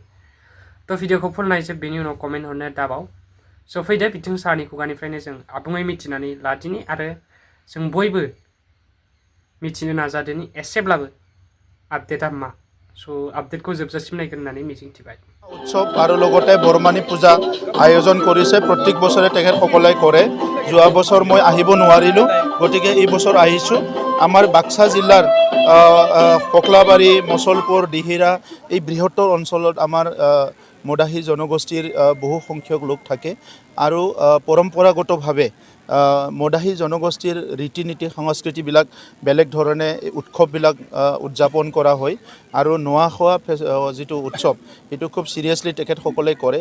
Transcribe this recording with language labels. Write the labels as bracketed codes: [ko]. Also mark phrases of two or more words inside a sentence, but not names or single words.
[brx] थ' भिडिअखौ फुल नायजोब, बेनि उनाव कमेन्ट हरनो दाबाव। स' फैदो बिथिं सारनि खुगानिफ्रायनो जों आबुङै मिथिनानै लादिनि आरो जों बयबो मिथिनो नाजादोनि एसेब्लाबो आपडेटआ मा। स' आपडेटखौ जोबजासिम नायगोन होननानै मिजिंथिबाय। [as] উৎসৱ আৰু লগতে বৰমানী পূজা আয়োজন কৰিছে। প্ৰত্যেক বছৰে তেখেতসকলে কৰে। যোৱা বছৰ মই আহিব নোৱাৰিলোঁ, গতিকে এই বছৰ আহিছোঁ। আমাৰ বাক্সা জিলাৰ পকলাবাৰী, মছলপুৰ, দিহিৰা এই বৃহত্তৰ অঞ্চলত আমাৰ মদাহী জনগোষ্ঠীৰ বহু সংখ্যক লোক থাকে আৰু পৰম্পৰাগতভাৱে মদাহী জনগোষ্ঠীৰ ৰীতি নীতি সংস্কৃতিবিলাক বেলেগ ধৰণে উৎসৱবিলাক উদযাপন কৰা হয় আৰু নোৱা-খোৱা যিটো উৎসৱ সেইটো খুব চিৰিয়াছলি তেখেতসকলে কৰে।